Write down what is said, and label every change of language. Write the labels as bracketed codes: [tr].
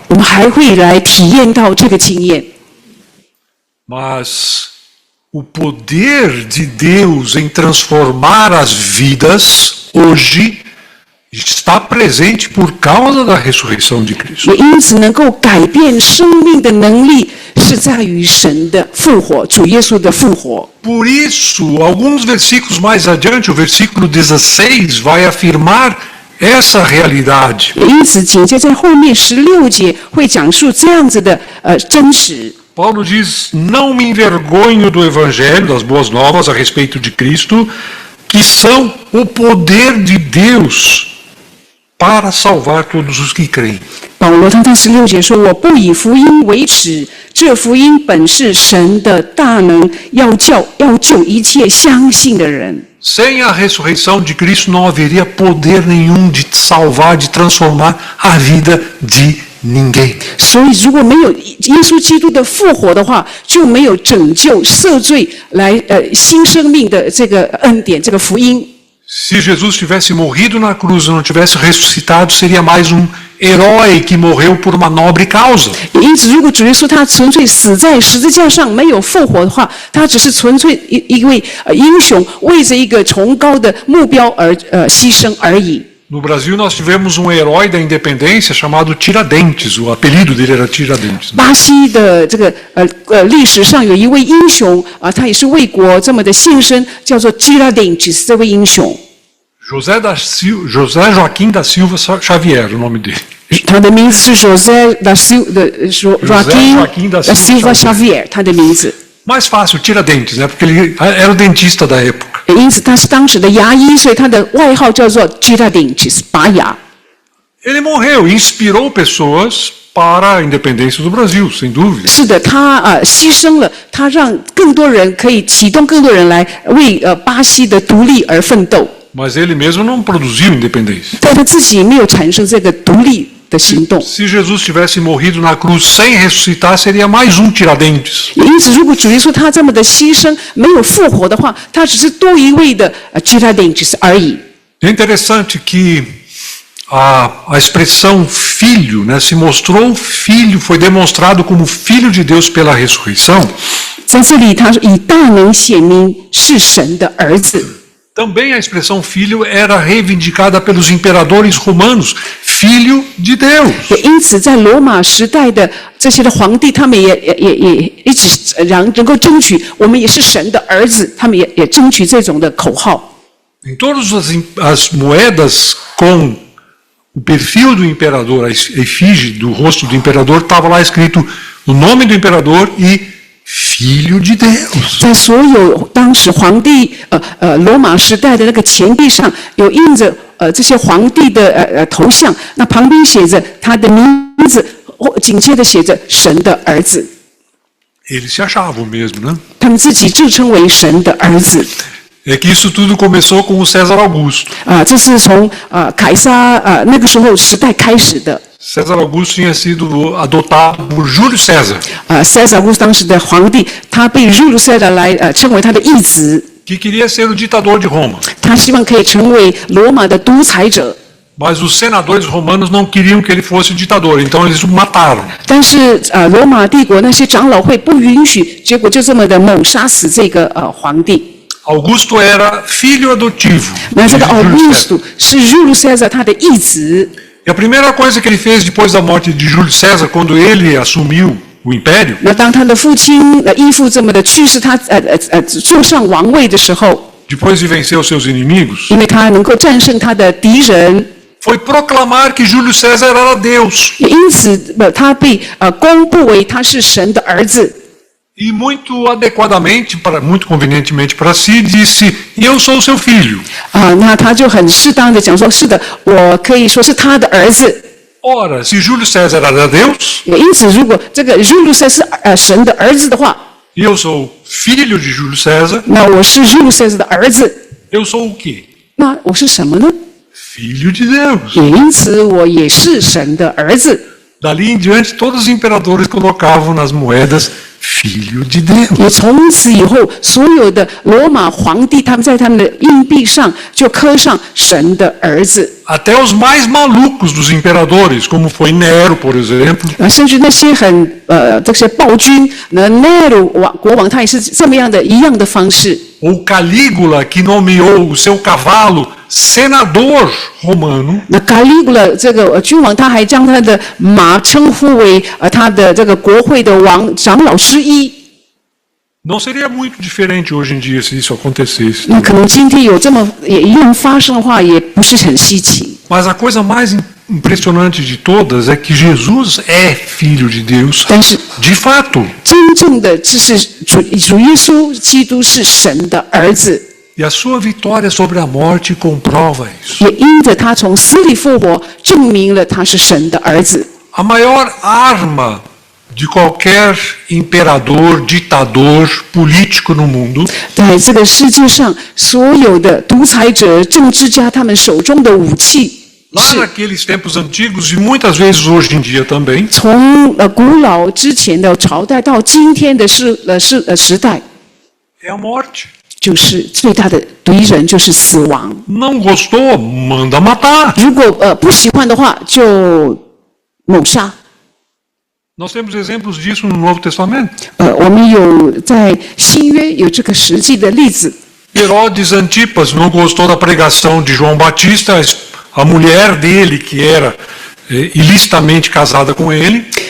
[zh] 我们还会来体验到这个经验。 [pt] Mas o poder de Deus em transformar as vidas hoje está presente por causa da ressurreição de Cristo. [zh] 也因此能够改变生命的能力，是在于神的复活，主耶稣的复活。 [pt] Por isso, alguns versículos mais adiante, o versículo 16 vai afirmar essa realidade. [zh] 也因此，紧接在后面16节会讲述这样子的真实。 [pt] Paulo diz: não me envergonho do evangelho, das boas novas a respeito de Cristo, que são o poder de Deus para salvar todos os que creem. [zh] 保罗他在16节说：“我不以福音为耻，这福音本是神的大能，要救一切相信的人。” [pt] Sem a ressurreição de Cristo não haveria poder nenhum de salvar, de transformar a vida de ninguém. [zh] 所以，如果没有耶稣基督的复活的话，就没有拯救、赦罪来新生命的这个恩典，这个福音。 [pt] Se Jesus tivesse morrido na cruz e não tivesse ressuscitado, seria mais um herói que morreu por uma nobre causa. [zh] 因此，如果主耶稣他纯粹死在十字架上没有复活的话，他只是纯粹一位英雄，为着一个崇高的目标而牺牲而已。 [pt] No Brasil, nós tivemos um herói da independência chamado Tiradentes. O apelido dele era Tiradentes. [zh] 巴西的这个历史上有一位英雄他也是为国这么的献身，叫做 Tiradentes 这位英雄。 [pt] José Joaquim da Silva Xavier, o nome dele. [zh] 他的名字是 José Joaquim da Silva Xavier， 他的名字。 [pt] Mais fácil, Tiradentes, né? Porque ele era o dentista da época. [zh] 因此他是当时的牙医，所以他的外号叫做 Tiradentes， 拔牙。 [pt] Ele morreu, inspirou pessoas para a independência do Brasil, sem dúvida. [zh] 是的，他牺牲了，他让更多人可以启动更多人来为巴西的独立而奋斗。 [pt] Mas ele mesmo não produziu independência. [zh] 但他自己没有产生这个独立的行动。 [pt] Se Jesus tivesse morrido na cruz sem ressuscitar, seria mais um Tiradentes. [zh] 因此，如果主耶稣他这么的牺牲，没有复活的话，他只是多一位的Tiradentes而已。 [pt] É interessante que a expressão filho, né, se mostrou filho, foi demonstrado como filho de Deus pela ressurreição. [zh] 在这里，他以大能显明是神的儿子。 [pt] Também a expressão filho era reivindicada pelos imperadores romanos, filho de Deus. [zh] 也因此，在罗马时代的这些的皇帝，他们也一起能够争取，我们也是神的儿子，他们也争取这种的口号。 [pt] Em todas as moedas com o perfil do imperador, a efígie do rosto do imperador, estava lá escrito o nome do imperador e Filho de Deus. [zh] 在所有当时皇帝罗马时代的那个钱币上有印着这些皇帝的头像，那旁边写着他的名字，紧接着写着神的儿子。 [pt] Eles se achavam mesmo, né? [zh] 他们自己自称为神的儿子。 [pt] É que isso tudo começou com o César Augusto. [zh] 这是从凯撒那个时候时代开始的。 [pt] César Augusto tinha sido adotado por Júlio César. [zh] César Augusto 当时的皇帝，他被 Júlio César 来称为他的义子。 [pt] Que queria ser o ditador de Roma. [zh] 他希望可以成为罗马的独裁者。 [pt] Mas os senadores romanos não queriam que ele fosse o ditador, então eles o mataram. [zh] 但是罗马帝国那些长老会不允许，结果就这么的猛杀死这个皇帝。 [pt] Augusto era filho adotivo. [zh] 那这个 Augusto 是 Júlio César 他的义子。 [pt] E a primeira coisa que ele fez depois da morte de Júlio César, quando ele assumiu o império, [zh] 那当他的父亲义父这么的去世，他坐上王位的时候， [pt] depois de vencer os seus inimigos, [zh] 因为他能够战胜他的敌人， [pt] foi proclamar que Júlio César era Deus. [zh] 也因此他被公布为他是神的儿子。 [pt] E muito adequadamente, muito convenientemente para si, disse: "Eu sou seu filho." [zh] 那他就很适当的讲说：“是的，我可以说是他的儿子。” [pt] Ora, se Júlio César era Deus, [zh] 也因此，如果这个 Júlio César 是神的儿子的话， [pt] e eu sou filho de Júlio César, [zh] 那我是 Júlio César 的儿子， [pt] eu sou o quê? [zh] 那我是什么呢？ [pt] Filho de Deus. [zh] 也因此，我也是神的儿子。 [pt] Dali em diante, todos os imperadores colocavam nas moedas Filho de Deus. [zh] 也从此以后，所有的罗马皇帝他们在他们的硬币上就刻上神的儿子。 [pt] Até os mais malucos dos imperadores, como foi Nero, por exemplo, [zh] 甚至那些这些暴君，那 Nero 国王他也是这么样的一样的方式。 [pt] ou Calígula, que nomeou o seu cavalo senador romano. [zh] 那 Caligula 这个君王，他还将他的马称呼为他的这个国会的长老之一。 [pt] Não seria muito diferente hoje em dia se isso acontecesse. [zh] 那可能今天有这么也一样发生的话，也不是很稀奇。 [pt] Mas a coisa mais impressionante de todas é que Jesus é filho de Deus, [zh] 但是 [pt] de fato. [zh] 真正的就是主耶稣基督是神的儿子， [pt] E a sua vitória sobre a morte comprova isso. [zh] 也因着他从死里复活，证明了他是神的儿子。 [pt] A maior arma de qualquer imperador, ditador, político no mundo [zh] 在这个世界上，所有的独裁者、政治家，他们手中的武器 [pt] lá [zh] 是 [pt] naqueles tempos antigos e muitas vezes hoje em dia também, [zh] 从古老之前的朝代到今天的时代， [pt] é a morte. [zh] 就是最大的敌人就是死亡。 [pt] Não gostou? Manda matar. [zh] 如果不喜欢的话，就谋杀。 [pt] Nós temos exemplos disso no Novo Testamento. [zh] 我们有在新约有这个实际的例子。 [pt] Herodes Antipas não gostou da pregação de João Batista, a mulher dele, que era ilicitamente casada com ele.